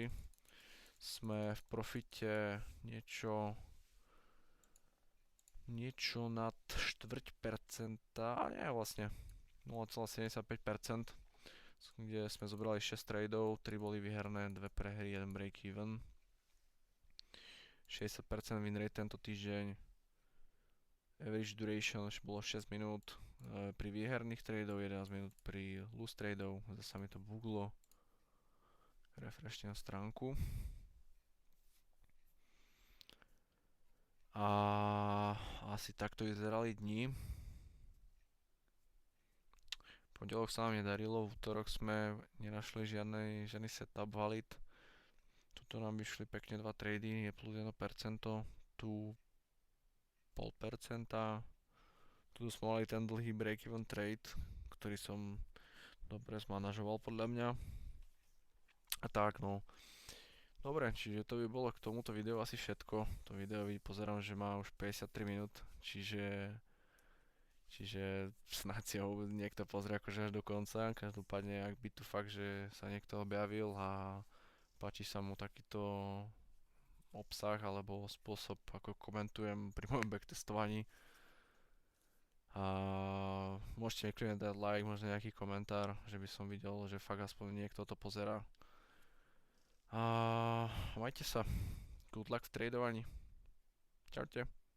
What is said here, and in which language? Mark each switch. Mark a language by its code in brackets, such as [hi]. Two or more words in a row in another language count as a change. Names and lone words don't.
[sk] Sme v profite niečo nad 4%, a nie vlastne 0,75%, kde sme zobrali 6 tradeov, 3 boli vyherné, 2 prehry, 1 break-even. 60% [en] win rate [sk] tento týždeň. [en] Average duration [sk] bolo 6 minút pri výherných tradeov, 11 minút pri loose tradeov. Zasa mi to buglo. Refreshnem stránku. A asi takto vyzerali dni. Pondelok sa nám nedarilo, v útorok sme nenašli žiadny [en] setup valid. [sk] Tuto nám vyšli pekne 2 trady, je plus 1%, tu 0,5%. Tu sme mali ten dlhý [en] break-even trade, [sk] ktorý som dobre zmanažoval podľa mňa. A tak no. Dobre, čiže to by bolo k tomuto videu asi všetko. To video pozerám, že má už 53 minút, čiže snáď si ho niekto pozrie akože až do konca. Každopádne, ak by tu fakt, že sa niekto objavil a páči sa mu takýto obsah alebo spôsob, ako komentujem pri mojom backtestovaní. A môžete mi kľudne dať like, možno nejaký komentár, že by som videl, že fakt aspoň niekto to pozerá. A majte sa. [en] Good luck [sk] v tradovaní. Čaute.